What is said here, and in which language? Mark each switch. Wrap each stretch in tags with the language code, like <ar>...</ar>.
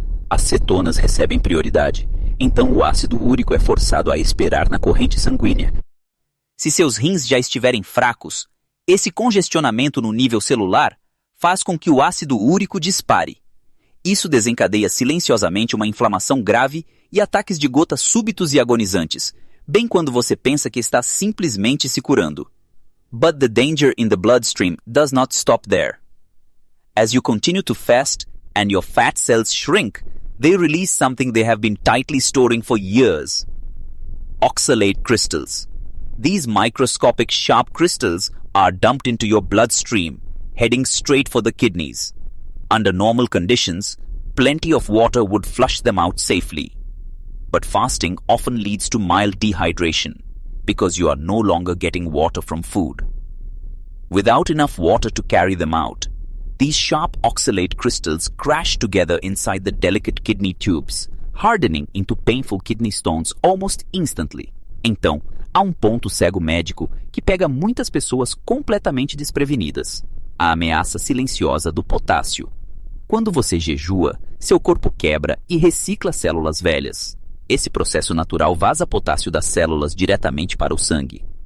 <pt>As cetonas recebem prioridade, então o ácido úrico é forçado a esperar na corrente sanguínea. Se seus rins já estiverem fracos, Esse congestionamento no nível celular faz com que o ácido úrico dispare. Isso desencadeia silenciosamente uma inflamação grave e ataques de gota súbitos e agonizantes, bem quando você pensa que está simplesmente se curando.</pt> <en>But the danger in the bloodstream does not stop there. As you continue to fast and your fat cells shrink, they release something they have been tightly storing for years. Oxalate crystals. These microscopic sharp crystals are dumped into your bloodstream, heading straight for the kidneys. Under normal conditions, plenty of water would flush them out safely. But fasting often leads to mild dehydration because you are no longer getting water from food. Without enough water to carry them out, these sharp oxalate crystals crash together inside the delicate kidney tubes, hardening into painful kidney stones almost instantly.</en> <pt>Então, há um ponto cego médico que pega muitas pessoas completamente desprevenidas: a ameaça silenciosa do potássio. Quando você jejua, seu corpo quebra e recicla células velhas. Esse processo natural vaza potássio das células diretamente para o sangue.</pt>